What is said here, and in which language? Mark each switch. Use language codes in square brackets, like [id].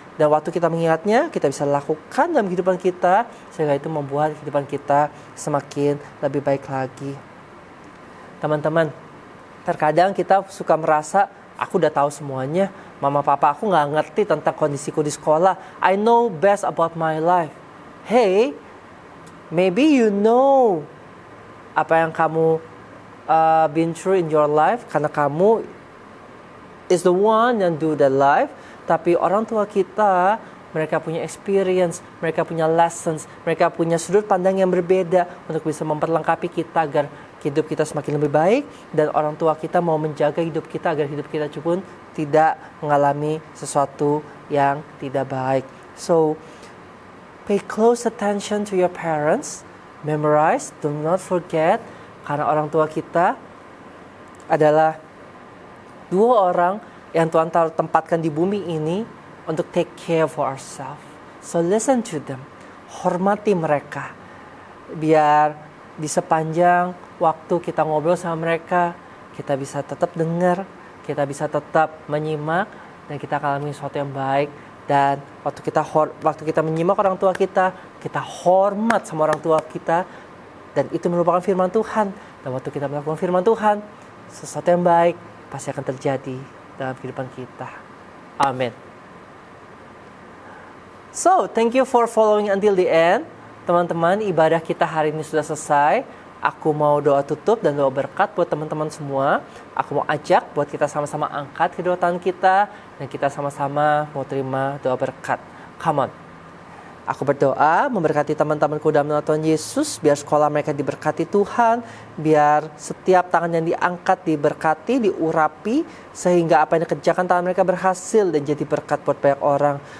[id] Dan waktu kita mengingatnya, kita bisa lakukan dalam kehidupan kita, sehingga itu membuat kehidupan kita semakin lebih baik lagi. Teman-teman, terkadang kita suka merasa, aku udah tahu semuanya, mama papa aku nggak ngerti tentang kondisiku di sekolah. [en] I know best about my life. Hey, maybe you know [id] apa yang kamu [en] been through in your life, [id] karena kamu [en] is the one yang do that life. [id] Tapi orang tua kita, mereka punya experience, mereka punya lessons, mereka punya sudut pandang yang berbeda untuk bisa memperlengkapi kita agar hidup kita semakin lebih baik. Dan orang tua kita mau menjaga hidup kita agar hidup kita pun tidak mengalami sesuatu yang tidak baik. [en] So, pay close attention to your parents. Memorize, do not forget. [id] Karena orang tua kita adalah dua orang yang Tuhan tempatkan di bumi ini untuk [en] take care for ourselves. So listen to them. [id] Hormati mereka. Biar di sepanjang waktu kita ngobrol sama mereka, kita bisa tetap dengar, kita bisa tetap menyimak, dan kita akan alami sesuatu yang baik. Dan waktu kita menyimak orang tua kita hormat sama orang tua kita, dan itu merupakan firman Tuhan. Dan waktu kita melakukan firman Tuhan, sesuatu yang baik pasti akan terjadi dalam kehidupan kita. Amin. [en] So, thank you for following until the end. [id] Teman-teman, ibadah kita hari ini sudah selesai. Aku mau doa tutup dan doa berkat buat teman-teman semua. Aku mau ajak buat kita sama-sama angkat kedua tangan kita, dan kita sama-sama mau terima doa berkat. [en] Come on. [id] Aku berdoa memberkati teman-temanku dalam nama Tuhan Yesus, biar sekolah mereka diberkati Tuhan, biar setiap tangan yang diangkat diberkati, diurapi, sehingga apa yang dikerjakan tangan mereka berhasil dan jadi berkat buat banyak orang.